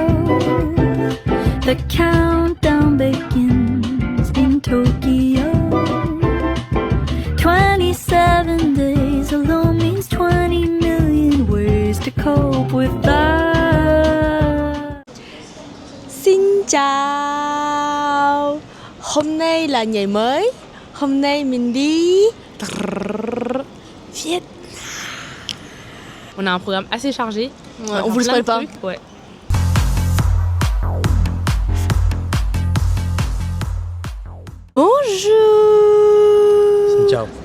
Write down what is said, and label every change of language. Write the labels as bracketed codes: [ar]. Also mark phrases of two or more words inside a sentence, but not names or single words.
[en] The countdown begins in Tokyo. 27 days alone means 20 million ways to cope with that. [vi] Xin chào. Hôm nay là ngày mới. Hôm nay mình đi Vietnam. [fr] On a un programme assez chargé. Ouais, on vous le spoil pas. Ouais. Bonjour. Ciao.